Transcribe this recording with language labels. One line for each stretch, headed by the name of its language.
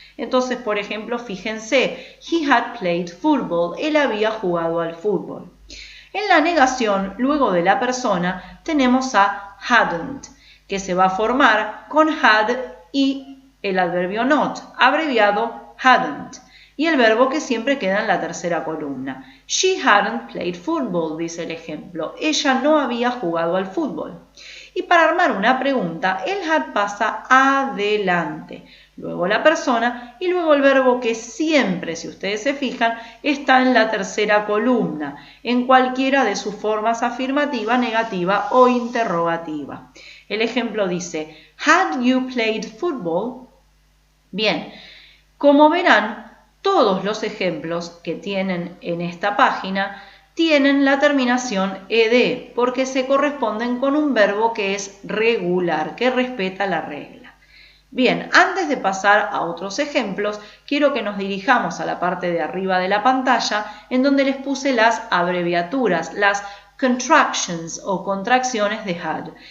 Spanish: Entonces, por ejemplo, fíjense,
English: he had played football,
Spanish: él había jugado al fútbol. En la negación, luego de la persona, tenemos a hadn't, que se va a formar con had y el adverbio not, abreviado hadn't. Y el verbo que siempre queda en la tercera columna.
English: She hadn't played football,
Spanish: dice el ejemplo. Ella no había jugado al fútbol. Y para armar una pregunta, el had pasa adelante, luego la persona y luego el verbo que siempre, si ustedes se fijan, está en la tercera columna, en cualquiera de sus formas afirmativa, negativa o interrogativa. El ejemplo dice,
English: had you played football?
Spanish: Bien, como verán, todos los ejemplos que tienen en esta página tienen la terminación ed porque se corresponden con un verbo que es regular, que respeta la regla. Bien, antes de pasar a otros ejemplos, quiero que nos dirijamos a la parte de arriba de la pantalla en donde les puse las abreviaturas, las contractions o contracciones de had.